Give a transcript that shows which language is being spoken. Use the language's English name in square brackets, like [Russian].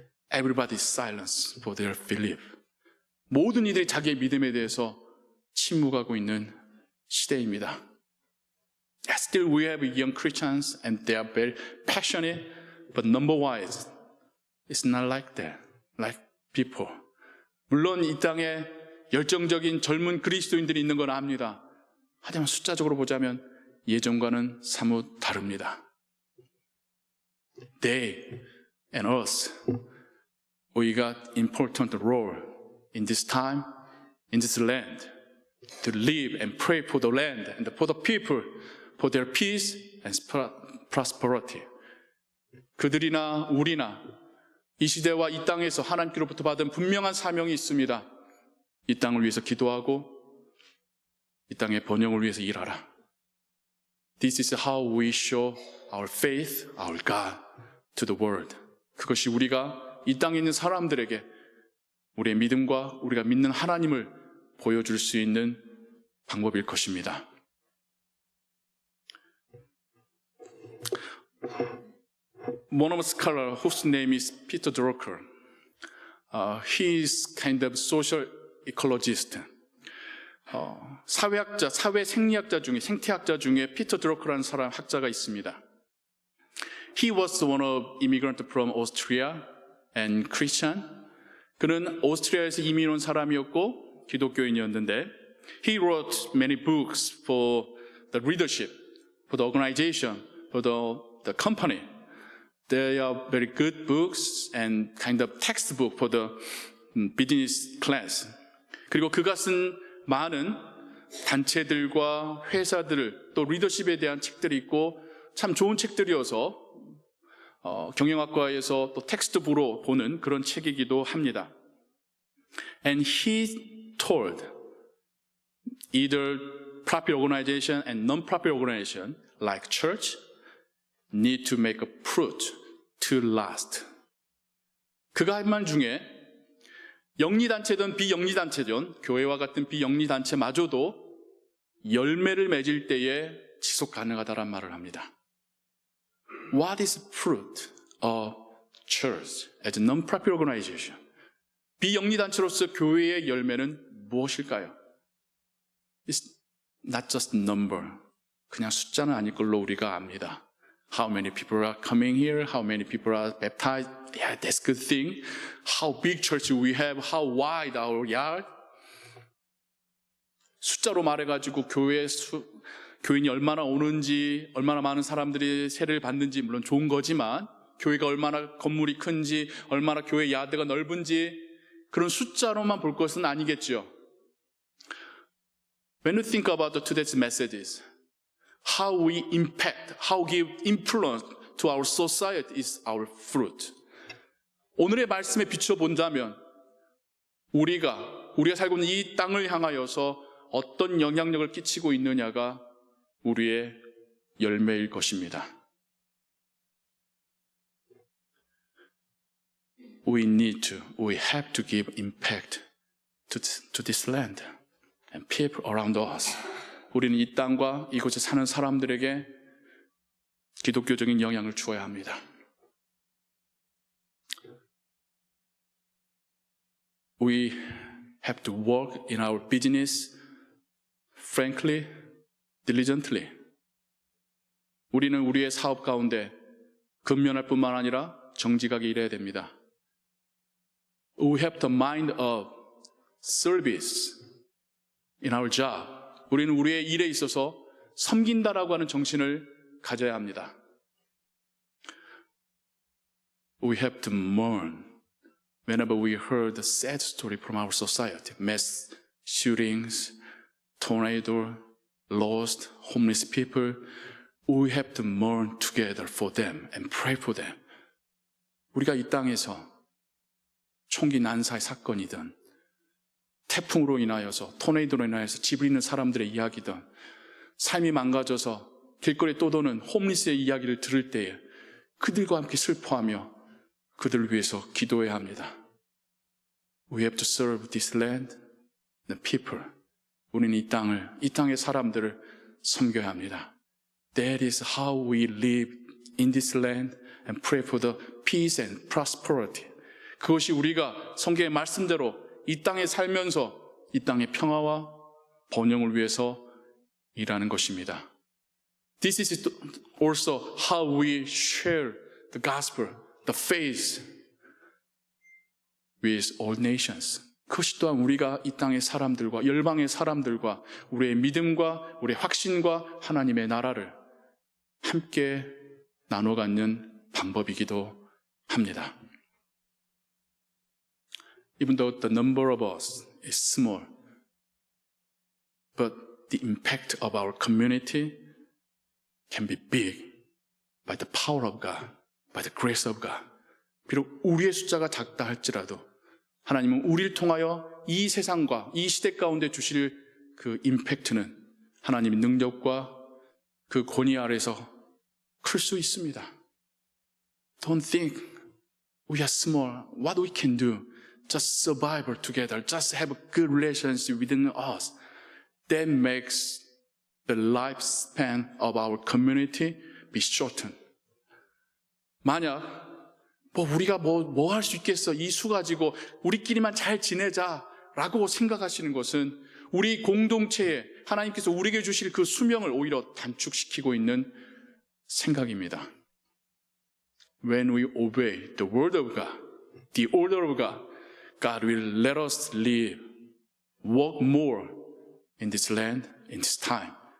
[English] Everybody is silent for their belief. [Korean] 모든 이들이 자기의 믿음에 대해서 침묵하고 있는 시대입니다. [English] Still we have young Christians and they are very passionate, but number-wise, it's not like that, like people. [Korean] 물론 이 땅에 열정적인 젊은 그리스도인들이 있는 건 압니다. 하지만 숫자적으로 보자면 예전과는 사뭇 다릅니다. [English] They and us, we got important role in this time, in this land, to live and pray for the land and for the people, for their peace and prosperity. [Korean] 그들이나 우리나 이 시대와 이 땅에서 하나님께로부터 받은 분명한 사명이 있습니다. 이 땅을 위해서 기도하고 이 땅의 번영을 위해서 일하라. [English] This is how we show our faith, our God to the world. [Korean] 그것이 우리가 이 땅에 있는 사람들에게 우리의 믿음과 우리가 믿는 하나님을 보여줄 수 있는 방법일 것입니다. [English] One of the scholars whose name is Peter Drucker, he is kind of social ecologist. [Korean] 사회학자, 사회 생리학자 중에, 생태학자 중에 피터 드러커라는 사람 학자가 있습니다. [English] He was one of immigrant from Austria and Christian. [Korean] 그는 오스트리아에서 이민 온 사람이었고 기독교인이었는데 [English] he wrote many books for the leadership, for the organization, for the company. They are very good books and kind of textbook for the business class. [Korean] 그리고 그가 쓴 많은 단체들과 회사들 또 리더십에 대한 책들이 있고 참 좋은 책들이어서 경영학과에서 또 텍스트북으로 보는 그런 책이기도 합니다. [English] And he told either profit organization and non-profit organization like church need to make a fruit to last. [Korean] 그가 한 말 중에 영리단체든 비영리단체든 교회와 같은 비영리단체마저도 열매를 맺을 때에 지속 가능하다란 말을 합니다. [English] What is fruit of church as a non-profit organization? [Korean] 비영리단체로서 교회의 열매는 무엇일까요? [English] It's not just number. [Korean] 그냥 숫자는 아닐 걸로 우리가 압니다. [English] How many people are coming here? How many people are baptized? Yeah, that's a good thing. How big church we have? How wide our yard? [Korean] 숫자로 말해가지고 교인이 얼마나 오는지, 얼마나 많은 사람들이 세례를 받는지 물론 좋은 거지만, 교회가 얼마나 건물이 큰지, 얼마나 교회 야드가 넓은지 그런 숫자로만 볼 것은 아니겠죠. [English] When you think about today's messages, how we impact, how give influence to our society is our fruit. [Korean] 오늘의 말씀에 비춰본다면 우리가 살고 있는 이 땅을 향하여서 어떤 영향력을 끼치고 있느냐가 우리의 열매일 것입니다. [English] We have to give impact to this land and people around us. [Korean] 우리는 이 땅과 이곳에 사는 사람들에게 기독교적인 영향을 주어야 합니다. [English] We have to work in our business frankly, diligently. [Korean] 우리는 우리의 사업 가운데 근면할 뿐만 아니라 정직하게 일해야 됩니다. [English] We have the mind of service in our job. [Korean] 우리는 우리의 일에 있어서 섬긴다라고 하는 정신을 가져야 합니다. [English] We have to mourn whenever we heard the sad story from our society. Mass shootings, tornado, lost, homeless people. We have to mourn together for them and pray for them. [Korean] 우리가 이 땅에서 총기 난사의 사건이든 태풍으로 인하여서 토네이도로 인하여서 집을 잃는 사람들의 이야기든 삶이 망가져서 길거리에 떠도는 홈리스의 이야기를 들을 때에 그들과 함께 슬퍼하며 그들을 위해서 기도해야 합니다. [English] We have to serve this land, the people. [Korean] 우리는 이 땅의 사람들을 섬겨야 합니다. [English] That is how we live in this land and pray for the peace and prosperity. [Korean] 그것이 우리가 성경의 말씀대로 이 땅에 살면서 이 땅의 평화와 번영을 위해서 일하는 것입니다. [English] This is also how we share the gospel, the faith with all nations. [Korean] 그것이 또한 우리가 이 땅의 사람들과 열방의 사람들과 우리의 믿음과 우리의 확신과 하나님의 나라를 함께 나눠 갖는 방법이기도 합니다. [English] Even though the number of us is small, but the impact of our community can be big by the power of God, by the grace of God. [Korean] 비록 우리의 숫자가 작다 할지라도 하나님은 우리를 통하여 이 세상과 이 시대 가운데 주실 그 임팩트는 하나님의 능력과 그 권위 아래서 클 수 있습니다. [English] Don't think we are small. What we can do? Just survive together. Just have a good relationship within us. That makes the lifespan of our community be shortened. [Korean] 만약 우리가 뭐 할 수 있겠어? 이 수 가지고 우리끼리만 잘 지내자라고 생각하시는 것은 우리 공동체에 하나님께서 우리에게 주실 그 수명을 오히려 단축시키고 있는 생각입니다. [English] When we obey the word of God, the order of God, God will let us live, work more in this land, in this time.